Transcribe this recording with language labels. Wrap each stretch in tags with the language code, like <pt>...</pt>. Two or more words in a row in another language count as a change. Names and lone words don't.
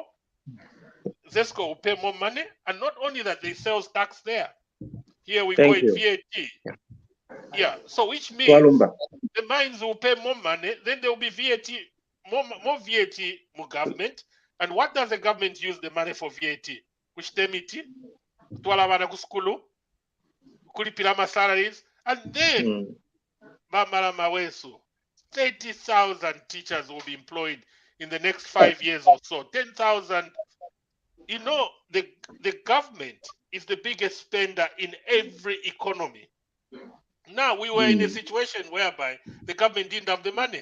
<en>ZESCO will pay more money, and not only that, they sell tax there. Here we call it VAT. Yeah, so which means the mines will pay more money, then there will be VAT, more VAT more government. And what does the government use the money for VAT? Which temiti?</en> <bem>kutwala abana ku skulu, kulipira ama salaries,</bem> <en>and then Bamala Mawesu, 30,000 teachers will be employed in the next 5 years or so. 10,000. You know, the government is the biggest spender in every economy. Now, we were in a situation whereby the government didn't have the money.</en>